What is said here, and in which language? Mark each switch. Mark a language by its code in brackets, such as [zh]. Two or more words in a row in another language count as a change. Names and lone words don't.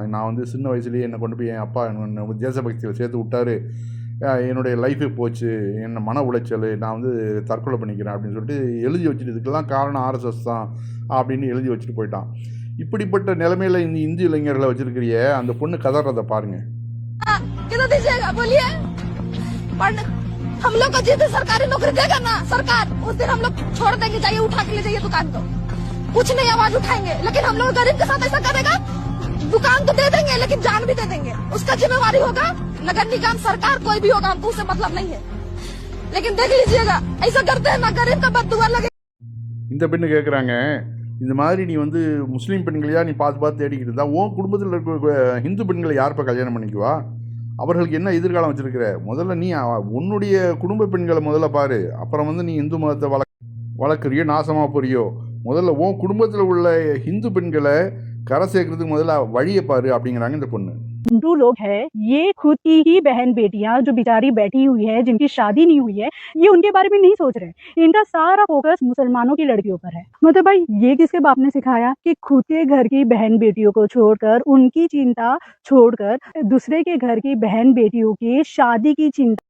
[ta] நான் வந்து சின்ன வயசுலேயே என்னை கொண்டு போய் என் அப்பா என்னை தேசபக்தியில் சேர்த்து விட்டார், என்னுடைய லைஃபே போச்சு, என்ன மன உளைச்சல், நான் வந்து தற்கொலை பண்ணிக்கிறேன் அப்படின்னு சொல்லிட்டு எழுதி வச்சுட்டு, இதுக்கெல்லாம் காரணம் ஆர்எஸ்எஸ் தான் அப்படின்னு எழுதி வச்சுட்டு போயிட்டான். இப்படிப்பட்ட நிலைமையில இந்த இந்து இளைஞர்களை வச்சிருக்கிறிய அந்த பொண்ணு கதறத பாருங்க. [hi] हम लोग को जिस दिन सरकारी नौकरी देगा ना सरकार, उस दिन हम लोग छोड़ देंगे, जाइए उठा के ले जाइए दुकान को, कुछ नहीं आवाज उठाएंगे। लेकिन हम लोग गरीब के साथ ऐसा करेगा, दुकान तो दे देंगे लेकिन जान भी दे देंगे, उसका जिम्मेवारी होगा नगर निगम सरकार, कोई भी होगा, हमको उससे मतलब नहीं है। लेकिन देख लीजिएगा ऐसा करते हैं ना, गरीब का बददुआ लगे। [ta] இந்த பெண்ணு கேட்குறாங்க, இந்த மாதிரி நீ வந்து முஸ்லீம் பெண்களையா நீ பார்த்து தேடிக்கிட்டு இருந்தா உன் குடும்பத்தில் இருக்க ஹிந்து பெண்களை யார்ப்பா கல்யாணம் பண்ணிக்குவா? அவர்களுக்கு என்ன எதிர்காலம் வச்சுருக்கிற? முதல்ல நீ உன்னுடைய குடும்ப பெண்களை முதல்ல பாரு, அப்புறம் வந்து நீ இந்து மதத்தை வளர்க்குறியோ நாசமாக போறியோ. முதல்ல உன் குடும்பத்தில் உள்ள ஹிந்து பெண்களை கரை சேர்க்கறதுக்கு முதல்ல வழியை பாரு அப்படிங்கிறாங்க இந்த பொண்ணு. [hi] हिंदू लोग हैं, ये खुद की ही बहन बेटियां जो बेचारी बैठी हुई है, जिनकी शादी नहीं हुई है, ये उनके बारे में नहीं सोच रहे। इनका सारा फोकस मुसलमानों की लड़कियों पर है। मतलब भाई ये किसके बाप ने सिखाया कि खुद के घर की बहन बेटियों को छोड़कर, उनकी चिंता छोड़कर दूसरे के घर की बहन बेटियों की शादी की चिंता